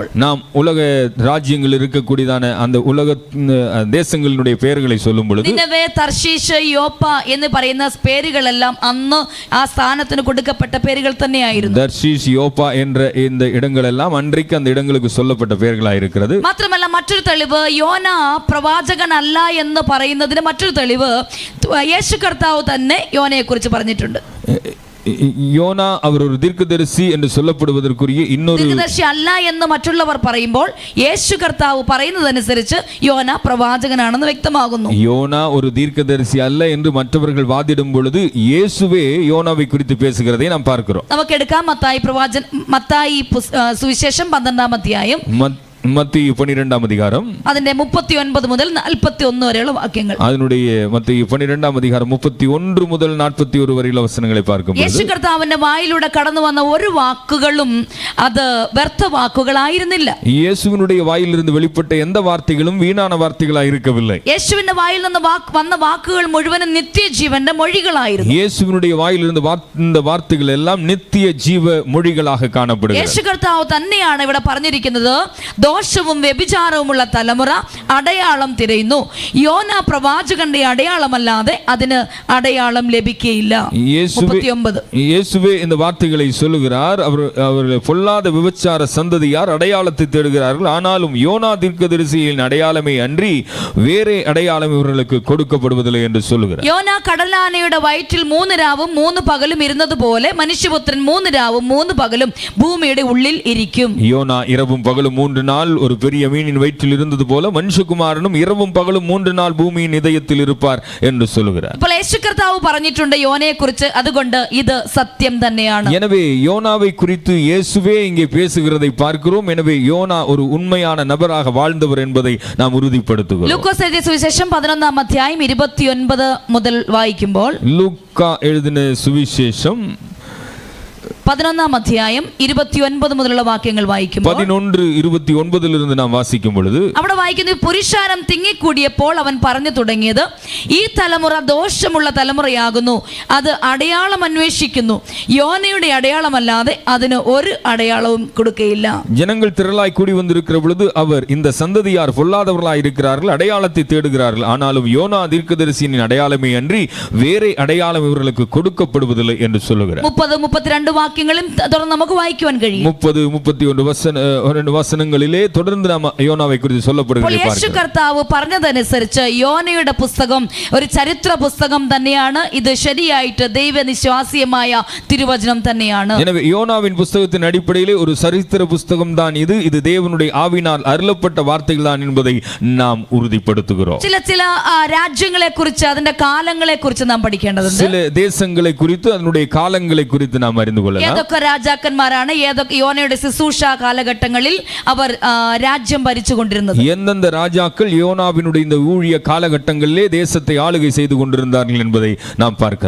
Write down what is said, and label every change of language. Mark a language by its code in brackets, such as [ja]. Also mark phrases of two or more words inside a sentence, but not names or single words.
[ta] நாம் உலக ராஜ்யங்கள் இருக்கக்கூடியதான அந்த உலக தேசங்களுடைய பெயர்களை சொல்லும் பொழுது [ml] നിനവേ, തർശീശ്, യോപ്പ എന്ന് പറയുന്ന പേരുകളെല്ലാം അന്ന് ആ സ്ഥാനത്തിന് കൊടുക്കപ്പെട്ട പേരുകൾ തന്നെയായിരുന്നു. [ta] தர்ஷீஷ், யோப்பா என்ற இந்த இடங்கள் எல்லாம் அன்றைக்கு அந்த இடங்களுக்கு சொல்லப்பட்ட பெயர்களாக இருக்கிறது. [ml] മാത്രമല്ല മറ്റൊരു തെളിവ്, യോന പ്രവാചകനല്ല എന്ന് പറയുന്നതിന് മറ്റൊരു തെളിവ് യേശു കർത്താവ് തന്നെ യോനയെ കുറിച്ച് പറഞ്ഞിട്ടുണ്ട്. [ta] யோனா அவர் ஒரு தீர்க்கதரிசி என்று சொல்லப்படுவதற்குரிய இன்னொரு தீர்க்கதரிசி அல்ல [ml] എന്ന് മറ്റുള്ളവർ പറയുമ്പോൾ യേശു കർത്താവ് പറയുന്നതനുസരിച്ച് യോന പ്രവാചകനാണെന്ന് വ്യക്തമാകുന്നു. [ta] யோனா ஒரு தீர்க்கதரிசி அல்ல என்று மற்றவர்கள் வாதிடும் பொழுது இயேசுவே யோனாவை குறித்து பேசுகிறதை நாம் பார்க்கிறோம். [ml] നമുക്ക് എടുക്കാം മത്തായി സുവിശേഷം 12-ാം അധ്യായം, [ta] மத்தேயு 12-ாம் அதிகாரம், [ml] അതിന്റെ 39 മുതൽ 41 വരെയുള്ള വാക്യങ്ങൾ. [ta] அதனுடைய மத்தேயு 12-ாம் அதிகாரம் 31 முதல் 41 [ml] വരെയുള്ള വചനങ്ങളെ [ta] பார்க்கும்போது [ml] യേശു കർത്താവിന്റെ വായിലൂടെ കടന്നു വന്ന ഒരു വാക്കുകളും അത് വ്യർത്ഥ വാക്കുകളായിരുന്നില്ല. [ta] இயேசுவினுடைய வாயிலிருந்து வெளிப்பட்ட எந்த வார்த்தைகளும் வீணான வார்த்தைகளாக இருக்கவில்லை. [ml] യേശുവിന്റെ വായിൽ നിന്ന് വന്ന വാക്കുകൾ മുഴുവനും നിത്യജീവന്റെ മൊഴികളായിരുന്നു. [ta] இயேசுவினுடைய வாயிலிருந்து இந்த வார்த்தைகள் எல்லாம் நித்திய ஜீவ மொழிகளாக காணப்படுகிறது. [ml] യേശു കർത്താവ് തന്നെയാണ് ഇവിടെ പറഞ്ഞിരിക്കുന്നത്, ദോഷവും വ്യഭിചാരവുമുള്ള തലമുറ അടയാളം തിരയുന്നു. യോന പ്രവാചകന്റെ അടയാളമല്ലാതെ അതിന് അടയാളം ലഭിക്കുകയില്ല. 39. [ta] இயேசுவே இந்த வார்த்தைகளை சொல்லுகிறார். அவர்கள் பொல்லாத விபச்சார சந்ததியார் அடையாளத்தை தேடுகிறார்கள், ஆனாலும் யோனா தீர்க்கதரிசியின் அடையாளமே அன்றி வேறே அடையாளம் இவர்களுக்கு கொடுக்கப்படுவதில்லை என்று சொல்லுகிறார். [ml] യോന കടലാനയുടെ വയറ്റിൽ 3 രാവും 3 പകലും ഇരുന്നതുപോലെ മനുഷ്യപുത്രൻ 3 രാവും 3 പകലും ഭൂമിയുടെ ഉള്ളിൽ ഇരിക്കും. [ta] யோனா இரவும் பகலும் 3 நாள் ஒரு பெரிய மீனின் வயிற்றில் இருந்தது போல மனுஷகுமாரனும் இரவும் பகலும் 3 நாள் பூமியின் இதயத்தில் இருப்பார் என்று சொல்லுகிறார். [ml] അപ്പോൾ യേശു കർത്താവ് പറഞ്ഞിട്ടുണ്ട് യോനയെ കുറിച്ച്, അതുകൊണ്ട് ഇത് സത്യം തന്നെയാണ്. [ta] எனவே யோனாவை குறித்து இயேசுவே இங்கே பேசுகிறதை பார்க்கிறோம். எனவே யோனா ஒரு உண்மையான நபராக வாழ்ந்தவர் என்பதை நாம் உறுதிப்படுத்துகிறோம். [ml] ലൂക്കോസ് എഴുതിയ സുവിശേഷം 11-ാം അധ്യായം 29 മുതൽ വായിക്കുമ്പോൾ, [ta] லூக்கா எழுதின சுவிசேஷம் [ml] 11-ാം അധ്യായം 29 മുതലുള്ള വാക്യങ്ങൾ വായിക്കുമ്പോൾ [ta] 11:29 நாம் வாசிக்கும் பொழுது [ml] അവിടെ വായിക്കുന്നത്, പുരുഷാരം തിങ്ങിക്കൂടിയപ്പോൾ അവൻ പറഞ്ഞു തുടങ്ങിയത്, ഈ തലമുറ ദോഷമുള്ള തലമുറയാകുന്നു, അത് അടയാളം അന്വേഷിക്കുന്നു, യോനയുടെ അടയാളമല്ലാതെ അതിന് ഒരു അടയാളവും കൊടുക്കയില്ല. [ta] ஜனங்கள் திரளாய் கூடி வந்திருக்கிற பொழுது அவர், இந்த சந்ததியார் பொல்லாதவர்களாய் இருக்கிறார்கள், அடையாளத்தை தேடுகிறார்கள், ஆனாலும் யோனா தீர்க்கதரிசியின் அடையாளமே அன்றி வேறே அடையாளம் இவர்களுக்கு கொடுக்கப்படுவதில்லை என்று சொல்லுகிறார். [ml] 30-32 വാക്യങ്ങളും തുടർന്ന് നമുക്ക് വായിക്കുവാൻ കഴിയും. 30-31 വചനങ്ങളിലെ തുടർന്ന് നാം യോനാவை [ta] குறித்து சொல்லப்படுகிறது. [ml] യേശു കർത്താവ് പറഞ്ഞതനുസരിച്ച് യോനയുടെ പുസ്തകം ഒരു ചരിത്ര പുസ്തകം തന്നെയാണ്. ഇത് ശരിയായിട്ട് ദൈവനിശ്വാസ്യമായ തിരുവചനം തന്നെയാണ്. [ta] எனவே யோனாவின் புத்தகத்தின் அடிப்படையிலே ஒரு சரித்திர புத்தகம் தான் இது. இது தேவனுடைய ஆவியினால் அருளப்பட்ட வார்த்தைகள் தான் என்பதை நாம் உறுதிப்படுத்துகிறோம். [ml] ചില രാജ്യങ്ങളെ കുറിച്ച് അതിന്റെ കാലങ്ങളെ കുറിച്ച് നാം പഠിക്കേണ്ടതുണ്ട്. [ta] சில தேசங்களை குறித்து அதனுடைய காலங்களை குறித்து நாம் அறிந்து கொள்ளலாம். [ml] ഏതൊക്കെ രാജാക്കന്മാരാണ് ഏതൊക്കെ യോനയുടെ ശുശ്രൂഷ കാലഘട്ടങ്ങളിൽ അവർ രാജ്യം ഭരിച്ചുകൊണ്ടിരുന്നത്? [ta] எந்தெந்த ராஜாக்கள் யோனாவினுடைய இந்த ஊழிய காலகட்டங்களிலே தேசத்தை ஆளுகை செய்து கொண்டிருந்தார்கள் என்பதை நாம் பார்க்கலாம்.